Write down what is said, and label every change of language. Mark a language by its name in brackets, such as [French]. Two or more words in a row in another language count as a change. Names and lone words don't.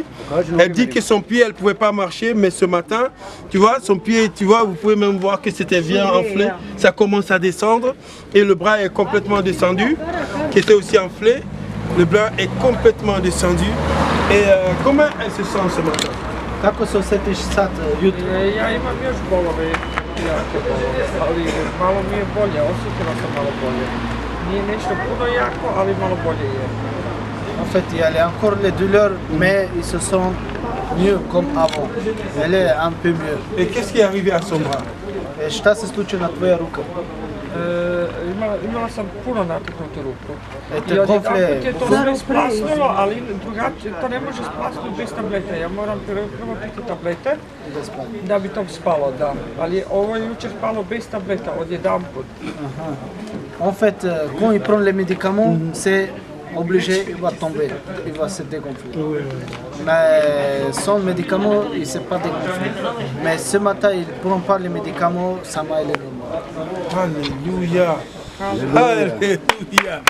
[French] Elle dit que son pied, elle ne pouvait pas marcher, mais ce matin, tu vois, son pied, tu vois, vous pouvez même voir que c'était bien enflé. Ça commence à descendre et le bras est complètement descendu, qui était aussi enflé. Le bras est complètement descendu. Et comment elle se sent ce matin? [Bosnian] Kako se osjetiš sad jutro? Ja imam još bolove, jako bolove, ali malo mi je bolje, osjetila sam malo bolje. Nije nešto puno jako, ali malo bolje je. [French] En fait, il y a encore les douleurs, mais ils se sentent mieux comme avant. Elle est un peu mieux. Et qu'est-ce qui est arrivé à son bras? [Bosnian] Et šta se slučaju na tvoja ruka? Imala sam puno natuknutu ruku. [French] te gonfle. [Bosnian] Je to sve splasnulo, ali drugačije, to ne može splasnuti bez tablete. Ja moram prvo piti tablete da bi to spalo, da. Ali ovo je jučer spalo bez tableta, odjedanput. [French] En fait, quand il prend les médicaments, c'est obligé, il va tomber, il va se dégonfler. Mais sans médicaments, il ne s'est pas dégonflé. Mais ce matin, il ne prend pas les médicaments, ça m'a élevé. Alléluia. Alléluia.